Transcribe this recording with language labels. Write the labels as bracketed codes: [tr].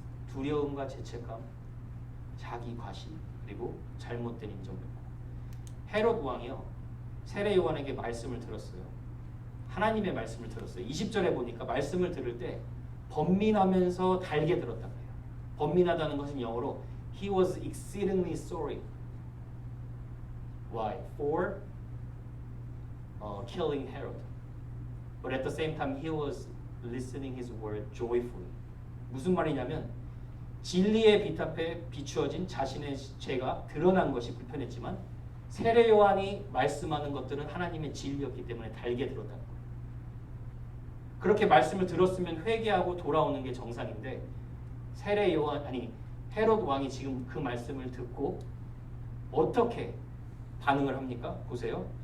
[ko] 두려움과 죄책감, 자기 과시, 그리고 잘못된 인정 요구. 헤롯 왕이요, 세례 요한에게 말씀을 들었어요. 하나님의 말씀을 들었어요. 20절에 보니까 말씀을 들을 때 번민하면서 달게 들었단 말이에요. 번민하다는 것은 영어로 [en] He was exceedingly sorry. Why? For killing Herod. But at the same time he was listening his word joyfully. [ko] 무슨 말이냐면 진리의 빛 앞에 비추어진 자신의 죄가 드러난 것이 불편했지만 세례 요한이 말씀하는 것들은 하나님의 진리였기 때문에 달게 들었다는 거예요. 그렇게 말씀을 들었으면 회개하고 돌아오는 게 정상인데 세례 요한 헤롯 왕이 지금 그 말씀을 듣고 어떻게 반응을 합니까? 보세요.